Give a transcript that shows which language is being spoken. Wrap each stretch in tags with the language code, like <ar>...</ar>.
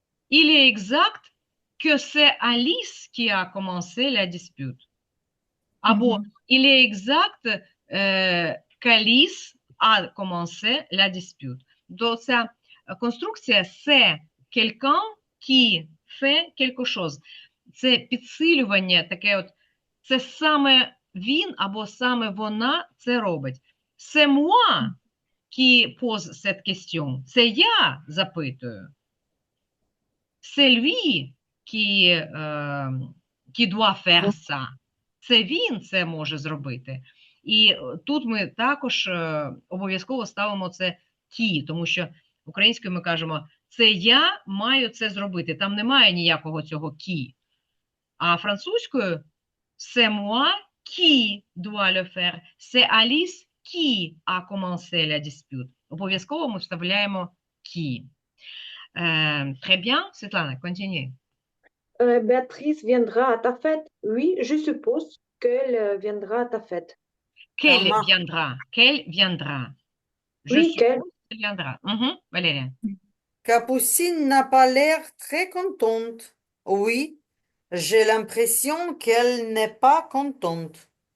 <fr>Il est exact que c'est Alice qui a commencé la dispute.</fr> <uk>Або Mhm.</uk> <fr>il est exact qu'Alice a commencé la dispute. Donc,</fr> <uk>ця конструкція</uk> <fr>c'est quelqu'un qui fait quelque chose.</fr> <uk>Це підсилювання таке от, це саме він або саме вона це робить.</uk> <fr>C'est moi qui pose cette question.</fr> <uk>Це я запитую.</uk> <fr>C'est lui qui doit faire ça.</fr> <uk>Це він це може зробити. І тут ми також обов'язково ставимо це ті, тому що українською ми кажемо, це я маю це зробити. Там немає ніякого цього кі. А французькою</uk> <fr>c'est moi qui dois le faire. C'est Alice qui a commencé la dispute.</fr> <uk>Обов'язково ми вставляємо qui.</uk> <fr>Très bien, Svetlana, continue. Béatrice viendra à ta fête? Oui, je suppose qu'elle viendra à ta fête. Qu'elle Thomas. viendra. Qu'elle viendra. Je Oui, qu'elle. suppose qu'elle viendra. Valérie. Capucine n'a pas l'air très contente. Oui, j'ai l'impression qu'elle n'est pas contente.</fr>